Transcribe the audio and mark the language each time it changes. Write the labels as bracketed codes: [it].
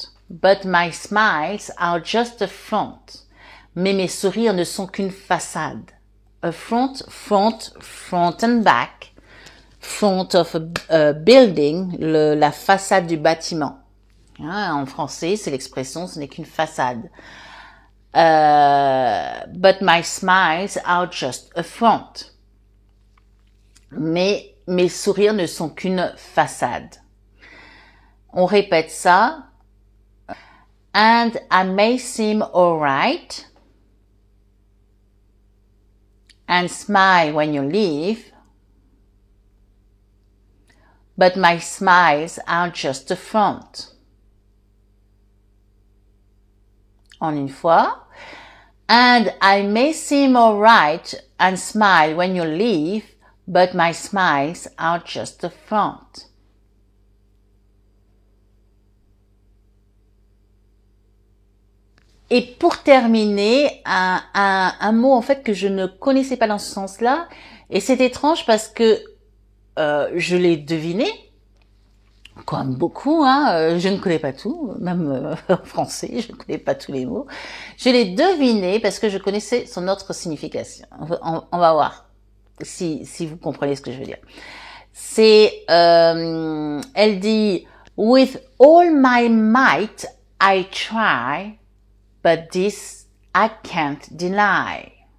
[en] But my smiles are just a front. [fr] Mais mes sourires ne sont qu'une façade. [en] A front and back. Front of a building, [fr] la façade du bâtiment. En français, c'est l'expression, ce n'est qu'une façade. [en] But my smiles are just a front. [fr] Mais mes sourires ne sont qu'une façade. On répète ça. [en] And I may seem alright and smile when you leave. But my smiles are just a front. [fr] En une fois. [en] And I may seem alright and smile when you leave, but my smiles are just a front. [fr] Et pour terminer, un mot en fait que je ne connaissais pas dans ce sens-là, et c'est étrange parce que je l'ai deviné, Comme beaucoup, hein, je ne connais pas tout, même en français, je ne connais pas tous les mots. Je l'ai deviné parce que je connaissais son autre signification. On va voir si vous comprenez ce que je veux dire. C'est, elle dit, [en] with all my might, I try, but this I can't deny.